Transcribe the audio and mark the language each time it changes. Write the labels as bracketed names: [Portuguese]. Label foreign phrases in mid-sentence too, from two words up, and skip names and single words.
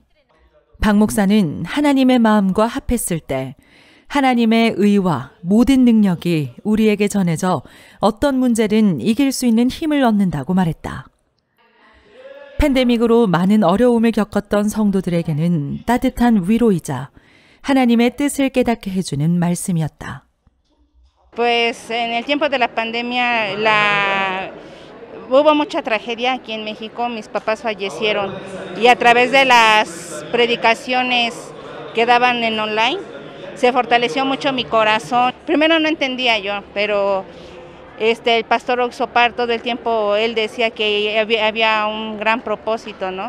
[Korean] 박 목사는 하나님의 마음과 합했을 때 하나님의 의와 모든 능력이 우리에게 전해져 어떤 문제든 이길 수 있는 힘을 얻는다고 말했다. 팬데믹으로 많은 어려움을 겪었던 성도들에게는 따뜻한 위로이자 하나님의 뜻을 깨닫게 해주는 말씀이었다. [Spanish] Pues en el tiempo de la pandemia hubo mucha tragedia aquí en México, mis papás fallecieron y a través de las predicaciones que daban en online se fortaleció mucho mi corazón. Primero no entendía yo, pero el pastor Oxopar todo el tiempo él decía que había un gran propósito, ¿no?